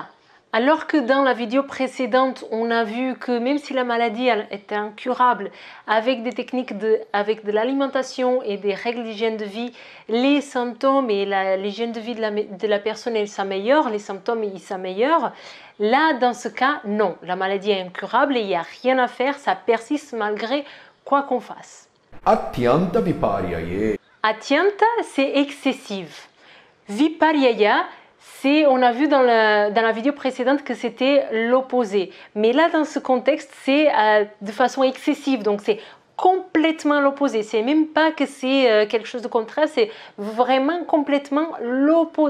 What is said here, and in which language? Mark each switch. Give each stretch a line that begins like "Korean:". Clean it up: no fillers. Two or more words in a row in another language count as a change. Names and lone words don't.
French: Alors que dans la vidéo précédente, on a vu que même si la maladie était incurable, avec des techniques avec de l'alimentation et des règles d'hygiène de vie, les symptômes et l'hygiène de vie de la personne, elle s'améliore, les symptômes ils s'améliorent. Là, dans ce cas, non, la maladie est incurable et il n'y a rien à faire, ça persiste malgré quoi qu'on fasse.
Sanskrit: अत्यन्त विपर्यये. Atyanta,
French: c'est excessive. Viparyaya, on a vu dans la vidéo précédente que c'était l'opposé. Mais là, dans ce contexte, c'est de façon excessive. Donc, c'est complètement l'opposé. C'est même pas que c'est quelque chose de contraire, c'est vraiment complètement l'opposé complet.